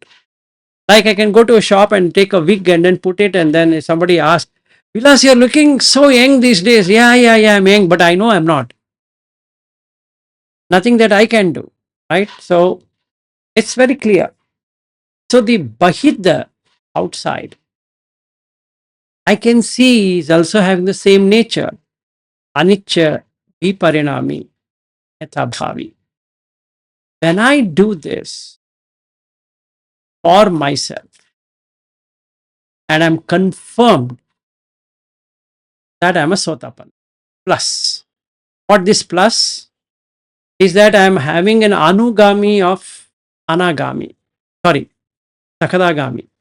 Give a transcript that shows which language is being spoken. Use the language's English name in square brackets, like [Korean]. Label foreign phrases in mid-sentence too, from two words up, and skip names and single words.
[English] Like I can go to a shop and take a wig and then put it, and then if somebody asks, Vilas, you're looking so young these days. Yeah, I'm young, but I know I'm not. Nothing that I can do. Right? So it's very clear. So the Bahidha, outside, I can see is also having the same nature. [Pali] Anicca, viparinami, yathabhavi. [English] When I do this for myself and I'm confirmed that I'm a Sotapan, plus, what this plus is that I'm having an anugami of anagami, sorry, sakadagami.